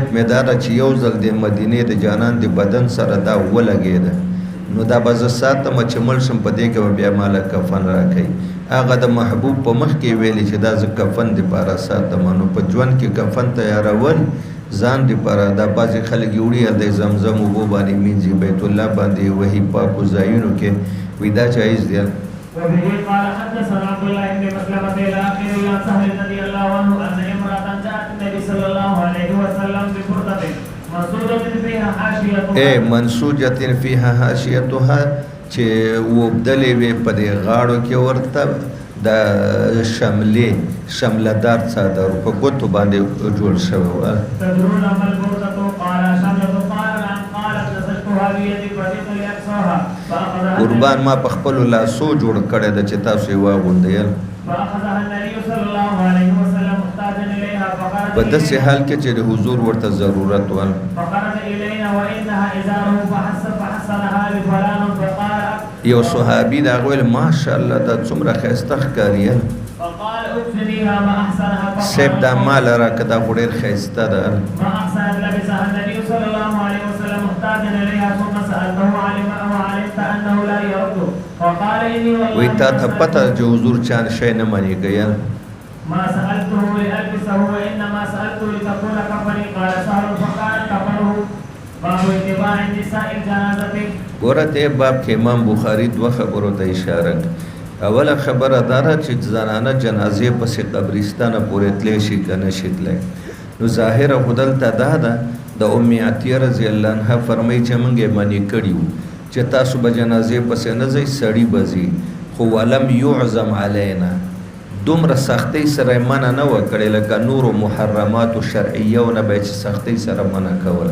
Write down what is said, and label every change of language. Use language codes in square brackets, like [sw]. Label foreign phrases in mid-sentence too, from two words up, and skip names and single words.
[ps] مې دا ده چې یو ځل د مدینې د جانان د بدن سره دا ولګېده نو دا به زه ساتم چې مړ شم په دې کې به بیا ماله کفن راکوي هغه د محبوب په مخ کې ویلي چې دا زه کفن دپاره ساتم نو په ژوند کې کفن تیارول ځان دپاره دا بعضې خلک یې وړي د زمزم اوبو باندې مینځي بیت الله باندې وحي پاکو ځایونو کې وي دا جایز دی [ar] وبه قال حدثنا عبد الله بن مسلمة الى اخره عن سهل رضي الله عنه ان امرأة جاءت النبي صلى الله عليه وسلم ببردة منسوجة فيها حاشيتها منسوجة فيها حاشيتها [ps] چې وبدلې وې په دې غاړو کې ورته د شملدار څادر په ګوتو باندې جوړ شوی و. [ar] تدرون ما البردة؟ قال شملة. قالت نسجتها بيدي فجئت لأقصاها فأخذها [ps] قربان ما په خپلو لاسو جوړ کړی ده چې تاسو یې واغوندئ. [ar] فأخذها النبي صلى الله عليه وسلم محتاجا إليها فخرج [ps] په داسې حال کې چې د حضور ورته ضرورت و. [ar] فخرج إلينا وإنها إزاره فحسنها بفلان فقال [ps] یو صحابي دا ویل ماشاءالله دا څومره ښایسته ښکاري. [ar] فقال اكفنيها ما أحسنها. [ps] سیب دا مال راکړه دا خو ډېر ښایسته ده. [ar] ما أحسن لبسها النبي صلى الله عليه وسلم محتاجا إليها ثم سألته وعلمت أنه لا يرد وقال إني والله [ps] وی تا ته پته چې حضور چا شی نه منې کوي. [ar] ما سألته لألبسه وإنما سألته لتكون كفني. قال سهل فقال كفنه باب اتباع النساء الجنازة. [ps] ګوره دې باب کې امام بخاري دوه خبرو ته اشاره کوي. اوله خبره دا ده چې زنانه جنازې پسې قبرستانه پورې تللی شي که نه شي تللی. نو ظاهره خو دلته دا ده د ام عطیه [ar] رضی الله عنها [ps] فرمایي چې موږ یې منې کړي وو چې تاسو به جنازې پسې نه ځئ سړي به ځي خو [ar] ولم یعظم علینا [ps] دومره سختۍ سره یې منع نه وه کړې لکه نورو محرماتو شرعیو نه به یې چې سختۍ سره منع کوله.